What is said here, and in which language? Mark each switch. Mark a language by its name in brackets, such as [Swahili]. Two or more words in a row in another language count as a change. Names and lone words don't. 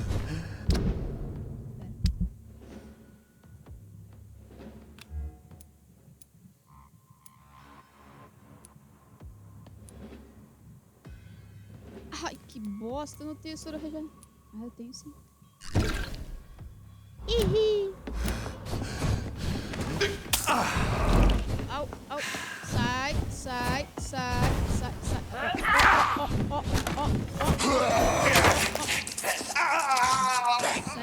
[Portuguese] Ai, que bosta, eu não tenho soro regenerado. Ah, eu tenho sim. Ihi. Au, au. Sai, sai, sai, sai, sai. Ó, ó, ó, ó, ó.